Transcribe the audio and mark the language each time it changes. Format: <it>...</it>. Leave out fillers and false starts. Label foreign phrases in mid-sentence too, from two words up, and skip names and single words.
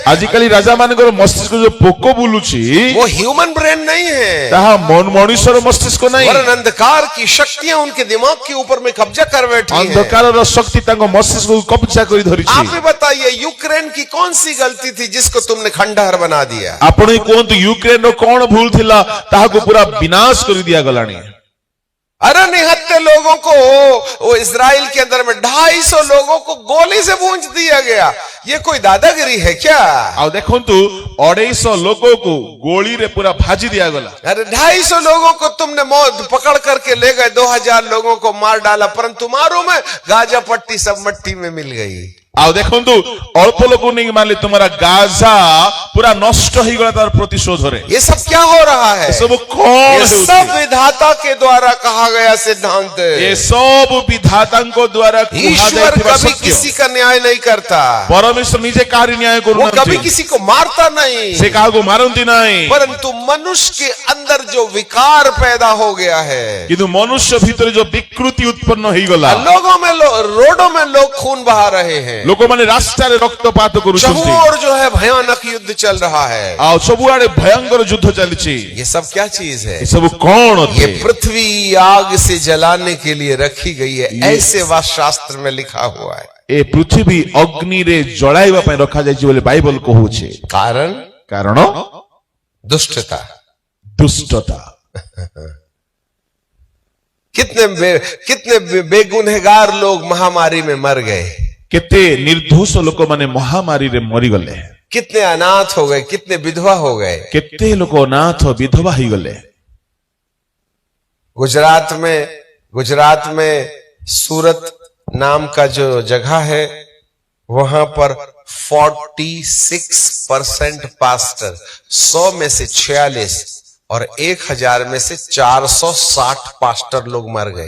<or>ଆଜିକାଲି ରାଜା ମାନଙ୍କର ମସ୍ତିଷ୍କ ଯୋଉ ପୋକ ବୁଲୁଛି</or> <hi>वो</hi> <en>human brain</en> <hi>नहीं है,</hi> <or>ତାହା ମଣିଷର ମସ୍ତିଷ୍କ ନାହିଁ।</or> <hi>वरन अंधकार की शक्तियां उनके दिमाग के ऊपर में कब्जा कर बैठी हैं।</hi> <or>ଅନ୍ଧକାରର ଶକ୍ତି ତାଙ୍କ ମସ୍ତିଷ୍କକୁ କବ୍ଜା କରି ଧରିଛି।</or> <hi>आप ही बताइए, यूक्रेन की कौन सी गलती थी जिसको तुमने खंडहर बना दिया?</hi> <or>ଆପଣ ହିଁ କୁହନ୍ତୁ ୟୁକ୍ରେନର କଣ ଭୁଲ ଥିଲା ତାହାକୁ ପୁରା ବିନାଶ କରି ଦିଆଗଲାଣି।</or> <hi>अरे निहत्ते लोगों को, वो इजराइल के अंदर में 250 लोगों को गोली से भूंज दिया गया। ये कोई दादागिरी है क्या?</hi> <or>ଆଉ ଦେଖନ୍ତୁ 250 ଲୋକକୁ ଗୋଳିରେ ପୁରା ଭାଜି ଦିଆଗଲା।</or> <hi>अरे 250 लोगों को तुमने मौत पकड़ करके ले गए, 2000 लोगों को मार डाला, परंतु तुम्हारों में गाजा पट्टी सब मट्टी में मिल गई।</hi> <or>ଆଉ ଦେଖନ୍ତୁ ଅଳ୍ପ ଲୋକକୁ ନେଇକି ମାରିଲେ ତୁମର ଗାଜା ପୁରା ନଷ୍ଟ ହେଇଗଲା ତାର ପ୍ରତିଶୋଧରେ।</or> <hi>ये सब क्या हो रहा है?</hi> <or>ସବୁ କଣ</or> <hi>ये</hi> <or>ହେଉଛି?</or> <hi>सब विधाता के द्वारा कहा गया सिद्धांत।</hi> <or>ଏ ସବୁ ବିଧାତାଙ୍କ ଦ୍ୱାରା</or> <hi>ईश्वर</hi> <or>କୁହାଯାଇଥିବା</or> <hi>कभी</hi> <or>ସତ୍ୟ।</or> <hi>किसी का न्याय नहीं करता,</hi> <or>ପରମେଶ୍ୱର ନିଜେ କାହାରି ନ୍ୟାୟ</or> <hi>वो कभी</hi> <or>କରୁନାହାନ୍ତି,</or> <hi>किसी को मारता नहीं,</hi> <or>ସେ କାହାକୁ ମାରନ୍ତି ନାହିଁ।</or> <hi>परंतु मनुष्य के अंदर जो विकार पैदा हो गया है,</hi> <or>କିନ୍ତୁ ମନୁଷ୍ୟ ଭିତରେ ଯୋଉ ବିକୃତି ଉତ୍ପନ୍ନ ହେଇଗଲା,</or> <hi>लोगों में रोडों में लोग खून बहा रहे हैं,</hi> <or>ଲୋକମାନେ ରାସ୍ତାରେ ରକ୍ତପାତ କରୁଛନ୍ତି,</or> <hi>और जो है भयानक युद्ध चल रहा है।</hi> <or>ଆଉ ସବୁଆଡେ ଭୟଙ୍କର ଯୁଦ୍ଧ ଚାଲିଛି।</or> <hi>ये सब क्या चीज है?</hi> <or>ଏ ସବୁ କଣ</or> <hi>ये</hi> <or>ଅଟେ?</or> <hi>पृथ्वी आग से जलाने के लिए रखी गई है, ऐसे वास्तुशास्त्र में लिखा हुआ है।</hi> <or>ଏ ପୃଥିବୀ ଅଗ୍ନିରେ ଜଳାଇବା ପାଇଁ ରଖାଯାଇଛି ବୋଲି ବାଇବଲ କହୁଛି।</or> <hi>कारण</hi> <or>କାରଣ</or> <hi>दुष्टता।</hi> <or>ଦୁଷ୍ଟତା।</or> <hi>कितने बेगुनहगार लोग महामारी में मर गए,</hi> <or>କେତେ ନିର୍ଦ୍ଦୋଷ ଲୋକମାନେ ମହାମାରୀରେ ମରିଗଲେ,</or> <hi>कितने अनाथ हो गए, कितने विधवा हो गए।</hi> <or>କେତେ ଲୋକ ଅନାଥ ବିଧବା ହେଇଗଲେ।</or> <hi>गुजरात में सूरत नाम का जो जगह है, वहां पर 46% पास्टर, 100 में से 46 और 1000 में से 460 पास्टर लोग मर गए।</hi>